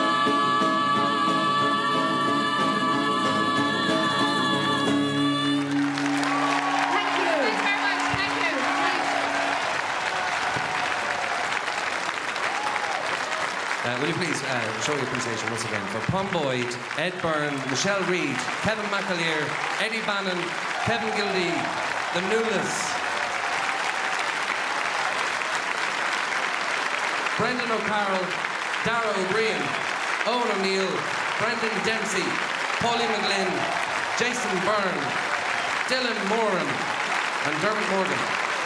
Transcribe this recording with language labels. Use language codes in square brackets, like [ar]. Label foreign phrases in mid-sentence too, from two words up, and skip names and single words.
[en] Will you please show your appreciation once again for Pom Boyd, Ed Byrne, Michelle Reid, Kevin McAleer, Eddie Bannon, Kevin Gildy, the Nualas, Brendan O'Carroll, Dara Ó Briain, Owen O'Neill, Brendan Dempsey, Pauline McGlynn, Jason Byrne, Dylan Moran, and Dermot Morgan.